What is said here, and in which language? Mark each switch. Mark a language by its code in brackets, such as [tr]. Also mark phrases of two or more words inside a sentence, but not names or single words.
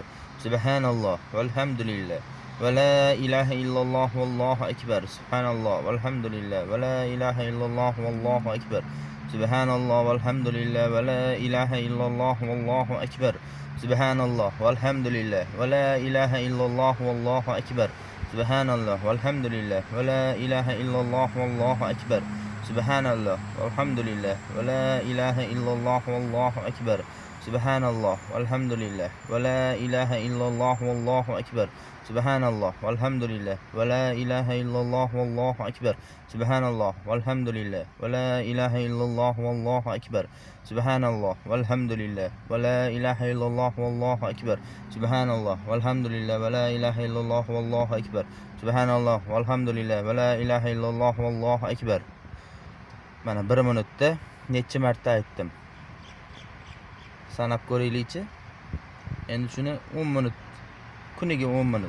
[ar] سبحان الله، والحمد لله، ولا إله إلا الله، والله أكبر. سبحان الله، والحمد لله، ولا إله إلا الله، والله أكبر. سبحان الله، والحمد لله، ولا إله إلا الله، والله أكبر. سبحان الله، والحمد لله، ولا إله إلا الله، والله أكبر. سبحان الله، والحمد لله، ولا إله إلا الله، والله أكبر. سبحان الله، والحمد لله، ولا إله إلا الله، والله أكبر. سبحان الله، والحمد لله، ولا إله إلا الله، والله أكبر. سبحان الله، والحمد لله، ولا إله إلا الله، والله أكبر. سبحان الله، والحمد لله، ولا إله إلا الله، والله أكبر. سبحان الله، والحمد لله، ولا إله إلا الله، والله أكبر. سبحان الله، والحمد لله, ولا إله إلا الله، والله أكبر. سبحان الله، والحمد لله، ولا إله إلا الله، والله أكبر. [uz] Mana 1 minutda necha marta aytdim. Sanab ko'raylikchi. Endi shuni 10 minut, kuniga 10 minut.